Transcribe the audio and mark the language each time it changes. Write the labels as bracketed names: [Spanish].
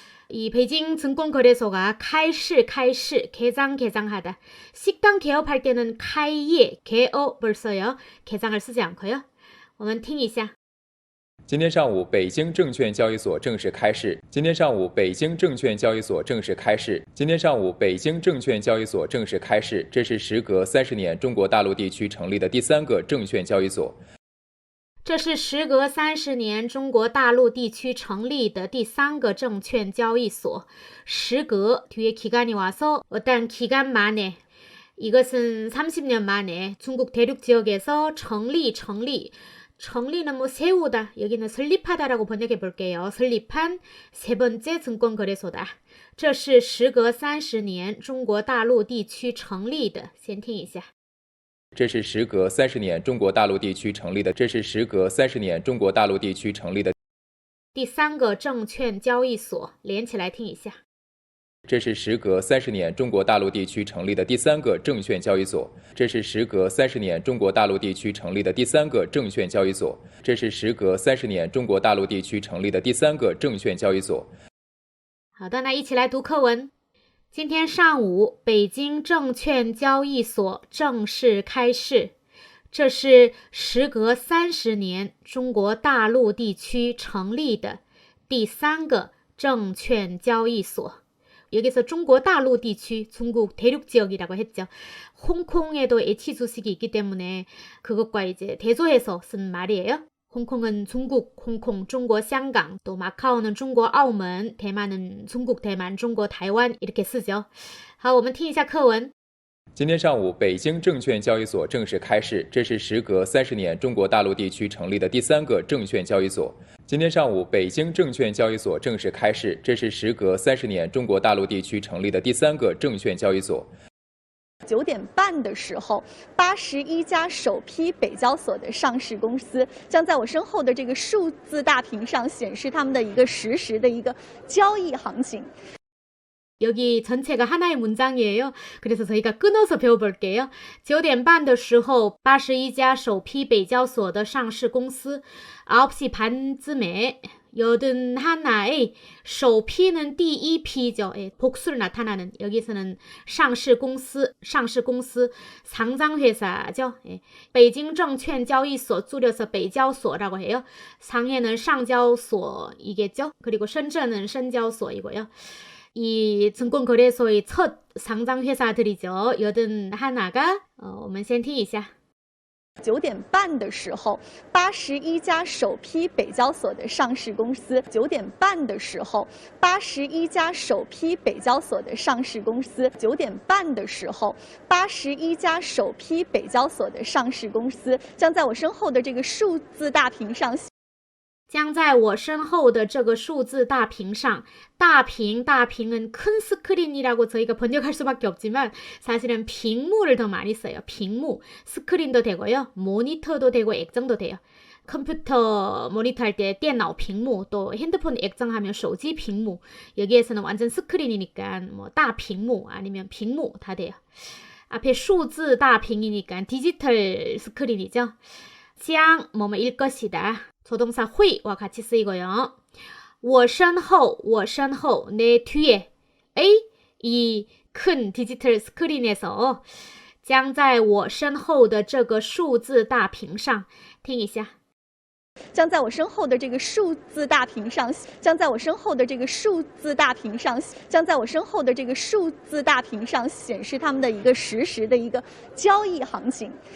[Korean] 이 베이징 증권거래소가 개장하다. 식당 개업할 때는开业, 개업을 써요. 개장을 쓰지 않고요. [Chinese] 我们听一下。今天上午，北京证券交易所正式开市。今天上午，北京证券交易所正式开市。今天上午，北京证券交易所正式开市，这是时隔30年中国大陆地区成立的第3个证券交易所。这是时隔30年中国大陆地区成立的第3个证券交易所。 [Korean] 时隔 뒤에 기간이 와서 어떤 기간 만에 이것은 30년 만에 중국 대륙 지역에서 정리는 뭐 세우다, 여기는 설립하다라고 번역해 볼게요. 설립한 세 번째 증권거래소다. [Chinese] 这是时隔30年中国大陆地区成立的。先听一下。这是时隔30年中国大陆地区成立的。这是时隔30年中国大陆地区成立的第3个证券交易所。连起来听一下。这是时隔30年中国大陆地区成立的第3个证券交易所。这是时隔30年中国大陆地区成立的第3个证券交易所。这是时隔30年中国大陆地区成立的第3个证券交易所。好的，那一起来读课文。今天上午，北京证券交易所正式开市。这是时隔30年中国大陆地区成立的第3个证券交易所。 [Korean] 여기서 중국大陆 地区, 중국 대륙 지역이라고 했죠. 홍콩에도 애치 주식이 있기 때문에 그것과 이제 대조해서 쓴 말이에요. 홍콩은 중국, 홍콩, 중국,香港, 또 마카오는 중국,澳门, 대만은 중국, 대만, 중국, 타이완 이렇게 쓰죠. [Chinese] 好，我们听一下课文。今天上午，北京证券交易所正式开市，这是时隔30年中国大陆地区成立的第3个证券交易所。今天上午，北京证券交易所正式开市，这是时隔30年中国大陆地区成立的第3个证券交易所。 9点半的时候，81家首批北交所的上市公司将在我身后的这个数字大屏上显示他们的一个实时的一个交易行情。 [Korean] 여기 전체가 하나의 문장이에요. 그래서 저희가 끊어서 배워볼게요. [Chinese] 9点半的时候81家首批北交所的上市公司 [Korean] 9시 반쯤에 81의 [Chinese] 首批는 第一批죠. [Korean] 복수를 나타나는 여기서는 上市公司 상장회사죠. 베이징证券交易所 줄여서北交所라고 해요. 상해는 상交所이겠죠. 그리고深圳은深交所이고요. 이 증권거래소의 첫 상장회사들이죠. 81가 [Chinese] 我们先听一下。 9点半的时候，81家首批北交所的上市公司。 9点半的时候，81家首批北交所的上市公司。 9点半的时候，81家首批北交所的上市公司将在我身后的这个数字大屏上。将在我身后的这个数字大屏上, [Korean] 다屏은 큰 스크린이라고 저희가 번역할 수밖에 없지만 사실은屏幕를 더 많이 써요. 屏幕, 스크린도 되고요. 모니터도 되고 액정도 돼요. 컴퓨터 모니터 할 때 电脑屏幕, 또 핸드폰 액정하면 手机屏幕. 여기에서는 완전 스크린이니까 뭐大屏幕 아니면 屏幕 다 돼요. 앞에 数字大屏이니까 디지털 스크린이죠. 将 뭐뭐일 것이다. 조동사 会와 같이 쓰이고요. 我身后, 내 뒤에, 이 큰 디지털 스크린에서 [Chinese] 将在我身后的这个数字大屏上听一下。将在我身后的这个数字大屏上，将在我身后的这个数字大屏上，将在我身后的这个数字大屏上显示他们的一个实时的一个交易行情。